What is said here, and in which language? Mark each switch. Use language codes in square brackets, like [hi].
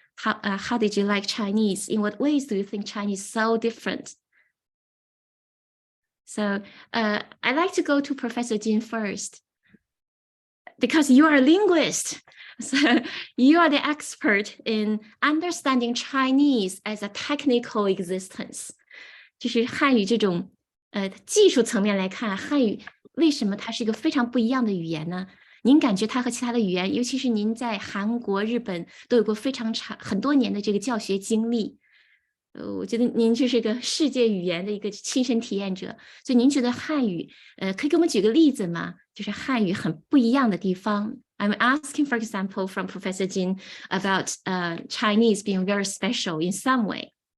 [en] How did you like Chinese? In what ways do you think Chinese is so different? So I'd like to go to Professor Jin first, because you are a linguist. So you are the expert in understanding Chinese as a technical existence. [zh] 就是汉语这种技术层面来看，汉语为什么它是一个非常不一样的语言呢？您感觉它和其他的语言，尤其是您在韩国、日本都有过非常长很多年的这个教学经历，我觉得您就是个世界语言的一个亲身体验者，所以您觉得汉语，可以给我们举个例子吗？就是汉语很不一样的地方。 [en] I'm asking, for example, from Professor Jin about Chinese being very special in some way.